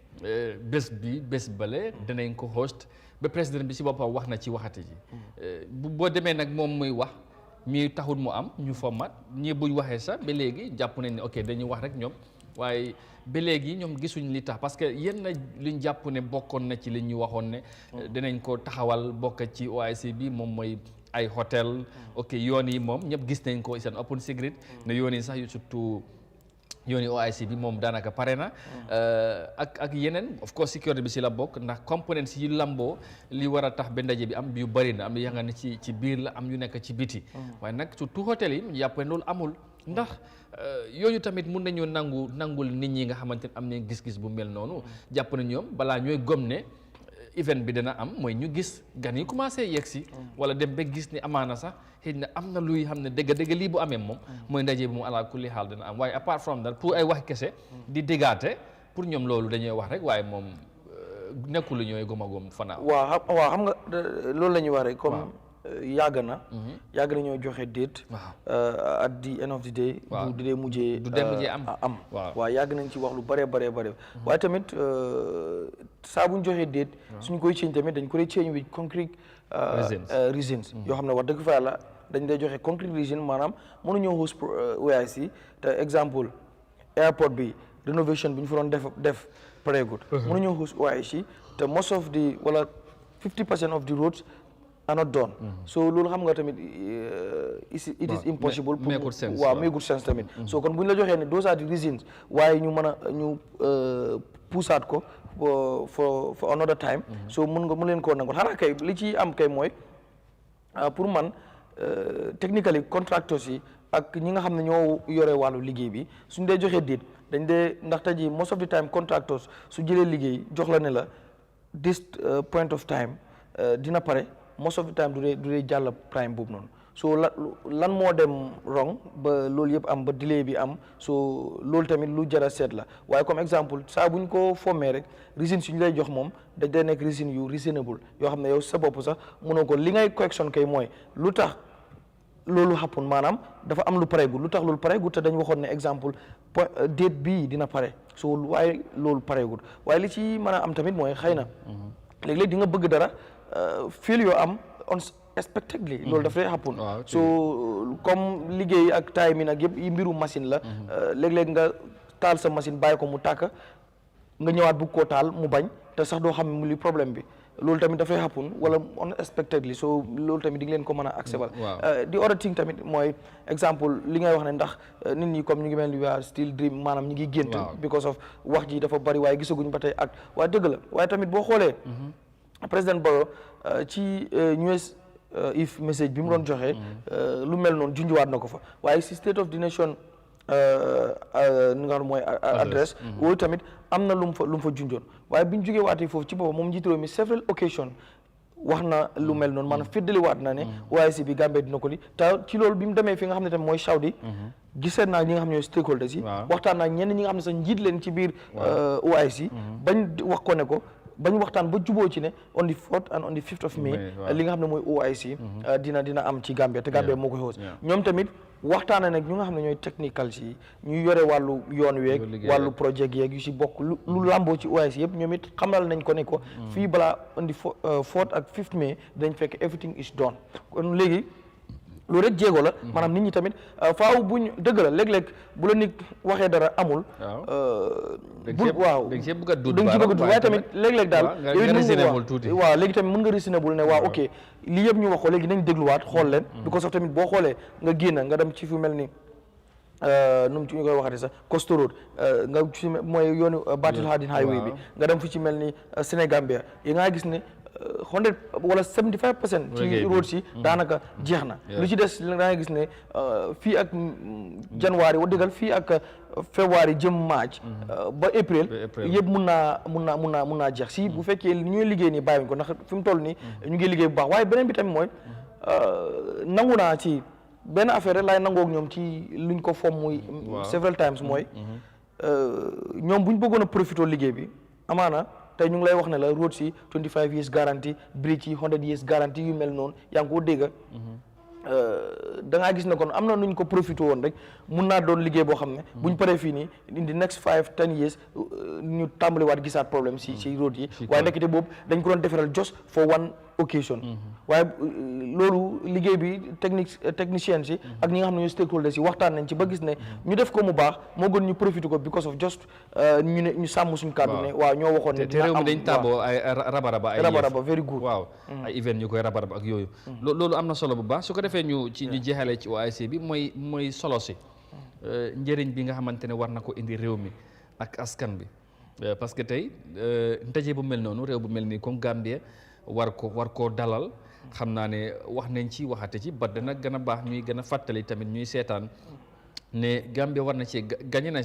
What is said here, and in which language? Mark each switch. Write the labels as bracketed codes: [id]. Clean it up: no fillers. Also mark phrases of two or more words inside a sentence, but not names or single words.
[wo] bés bale danañ ko host ba président bi si boppam wax na ci waxati ji boo demee nag moom muy wax mi taxul mu am ñu format ñi buñ waxee sax ba léegi jàpp nañ ne ok dañuy wax rek ñoom waaye ba léegi ñoom gisuñ li tax [fr] parce que [wo] yenn liñ jàpp ne bokkoon na ci li ñu waxoon ne dinañ ko taxawal bokk ci OIC bi moom mooy ay hôtel ok yoon yi moom ñëpp gis nañ ko seen [en] open secret [wo] ne yoon yi sax yu surtout yooni OIC bi moom daanaka pare na ak yeneen [en] of course [wo] sécurité bi si la bokk ndax components yi lamboo li war a tax ba ndaje bi am yu bëri na am yu nga ne ci biir la am yu nekk ci biti waaye nag surtout hôtel yi ñu jàpp ne loolu amul ndax yooyu tamit mun nañoo nangul nit ñi nga xamante ne am nañ gis-gis bu mel noonu jàpp na ñoom balaa ñooy gom ne event bi dana am mooy ñu gis gan yi commencé yegg si wala dem ba gis ni amaana sax xëy na am na luy xam ne dëgg lii bu amee moom mooy ndaje bi mu [ar] على كل حال [wo] dana am waaye [en] apart from that [wo] pour ay wax kese di déggaate pour ñoom loolu dañuy wax rek waaye moom nekkul lu ñooy gom fanaa waaw xam nga loolu la ñuy wax rek comme yàgg na ñoo joxe date [en] at the end of the day [wo] du dee mujjee am waaw yàgg nañ ci wax lu bare waaye tamit saa buñ joxee date suñ koy change tamit dañ ko dee [en] change with concrete reasons [wo] yoo xam ne wax dëgg fa yàlla dañ dee joxe [en] concrete reason [wo] maanaam mënuñoo host OIC te exemple airport bi renovation bi ñu fa doon def pareegut mënuñoo host OIC te [en] most of the [wo] wala [en] 50% of the roads are not done so [wo] loolu xam nga tamit [en] it is impossible [wo] waaw [en] make good sense [wo] tamit so kon bu ñu la joxee ne [en] those are the reasons [wo] waaye ñu mën a ñu pusaat ko [en] for another time so [wo] mun leen koo nangul xanaa kay li ci am kay mooy pour man technically contractors yi ak ñi nga xam ne ñoo yore wàllu liggéey bi suñ dee joxee déet dañ dee ndax tey jii [en] most of the time contractors [wo] su jëlee liggéey jox la ne la [en] this point of time [wo] dina pare [en] most of the time [wo] du dee jàll prime boobu noonu so lan moo dem wrong ba loolu yëpp am ba delay bi am so loolu tamit lu jar a seet la waaye comme exemple saa buñ ko formé rek reason suñu lay jox moom dañ dee nekk reason yu reasonable yoo xam ne yow sa bopp sax mënoo ko li ngay correction kay mooy lu tax loolu happen maanaam dafa am lu pareegul lu tax loolu pareegul te dañ waxoon ne exemple date bii dina pare so waaye loolu pareegul waaye li ci mën a am tamit mooy xëy na léeg-léeg di nga bëgg dara feel yoo am unexpectedly loolu daf lay happen so comme liggéey ak timing ak yëpp yi mbiru machine la léeg-léeg nga taal sa machine bàyyi ko mu tàkk nga ñëwaat bugg koo taal mu bañ te sax doo xam mu li problème bi loolu tamit dafay happen wala unexpectedly so loolu tamit di nga leen ko mën a accepter di [en] other thing [wo] tamit mooy exemple li ngay wax ne ndax nit ñi comme ñu ngi mel ni waa [en] still dream [wo] maanaam ñu ngi gént because of wax ji dafa bari waaye gisaguñ ba tey ak waaye dëgg la waaye tamit boo xoolee président Barrow ci US if message bi mu doon joxe lu mel noonu junjuwaat na ko fa waaye si [en] state of the nation [wo] ni nga xam mooy adresse wooyu tamit am na lu mu fa junjoon waaye bi ñu jógee waatee foofu ci boppam moom njiitu réew mi [en] several occasion [wo] wax na lu mel noonu maanaam féddali waat na ne OIC bi Gambie dina ko li te ci loolu bi mu demee fi nga xam ne tamit mooy Saudi gisee naa ñi nga xam ne ñooy stakeholders yi waxtaan naa ñenn ñi nga xam ne sax njiit leen ci biir OIC bañ wax ko ne ko bañ waxtaan ba juboo ci ne [en] on the 4th and on the 5th of May [wo] li nga xam ne mooy OIC dina am ci Gambia te Gambia moo koy host ñoom tamit waxtaana nag ñu nga xam ne ñooy technical si ñu yore wàllu yoon weeg wàllu projet yeeg yu si bokk lu lamboo ci OIC yëpp ñoom it xamal nañ ko ne ko fii balaa [en] on the 4th [wo] ak [en] 5th May [wo] dañ fekk [en] everything is done [wo] kon léegi loolu rek jéego la maanaam nit ñi tamit faaw buñ dëgg la léeg-léeg bu la nit waxee dara amul waaw dañ ci bëgg a dut waaye tamit léeg-léeg daal waaw léegi tamit mën nga reasonable ne waaw ok lii yëpp ñu wax ko léegi nañ dégluwaat xool leen [en] because of [wo] tamit boo xoolee nga génn nga dem ci fu mel ni nu mu ci ñu koy waxati sax Coastal Road nga ci mooy yoonu Battle Hardin Highway bi nga dem fu ci mel ni Sénégambia yi nga gis ne 100 wala 75% ci road si daanaka jeex na lu ci des da nga gis ne fii ak janvier wa dëggal fii ak février jëm march ba april yëpp mun naa jeex si bu fekkee ñuy liggéey nii bàyyiwuñ ko ndax fi mu toll nii ñu ngi liggéey bu baax waaye beneen bi tamit mooy nangu naa ci benn affaire rek laay nangoog ñoom ci luñ ko fomm muy [en] several times [wo] mooy ñoom buñ bëggoon a profité liggéey bi amaana tey ñu ngi lay wax ne la road si [en] 25 years guarantee [wo] bridge yi [en] 100 years guarantee [wo] yu mel noonu yaa ngi ko dégg da ngaa gis ne kon am na nuñ ko profité woon rek mun naa doon liggéey boo xam ne buñ paree fii nii [en] in the next 5-10 years [wo] ñu tàmbaliwaat gisaat problème si road yi waaye nekkite boobu dañ ko doon defaral [en] just for one occasion [wo] waaye loolu liggéey bi techniciens yi ak ñi nga xam ne ñooy stakeholders yi waxtaan nañ ci ba gis ne ñu def ko mu baax moo gën ñu profité ko [en] because of just [wo] ñu sàmm suñu kàddu ne waaw ñoo waxoon ne te réew mi dañ taaboo ay rabaraba [en] very good [wo] waaw ay event ñu koy rabaraba ak yooyu loolu am na solo bu baax su ko defee ñu jeexalee ci OIC bi mooy solo si njëriñ bi nga xamante ne war na ko indi réew mi ak askan bi [fr] parce que [wo] tey ndaje bu mel noonu réew bu mel nii comme Gambie war koo dalal xam naa ne wax nañ ci waxate ci ba dana gën a baax ñuy gën a fàttali tamit ñuy seetaan ne Gambie war na ci gañe na ci